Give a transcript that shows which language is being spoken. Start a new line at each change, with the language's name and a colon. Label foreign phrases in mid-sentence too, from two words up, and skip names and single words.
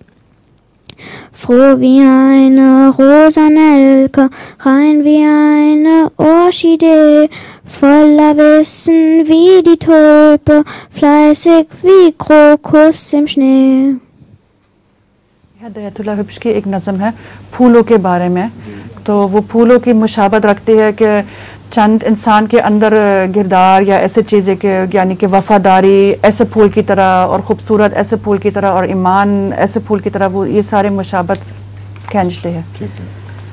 German: Froh wie eine Rosanelke, rein wie eine Orchidee, voller Wissen wie die Tulpe, fleißig wie Krokus im Schnee.
Hindi: हयातुल्लाह हिब्स की एक नज़म है फूलों के बारे में, तो वो फूलों की मुशाबत रखती है कि चंद इंसान के अंदर किरदार या ऐसे चीज़ें के यानी कि वफादारी ऐसे फूल की तरह और ख़ूबसूरत ऐसे फूल की तरह और ईमान ऐसे फूल की तरह, वो ये सारे मुशाबत खींचते हैं।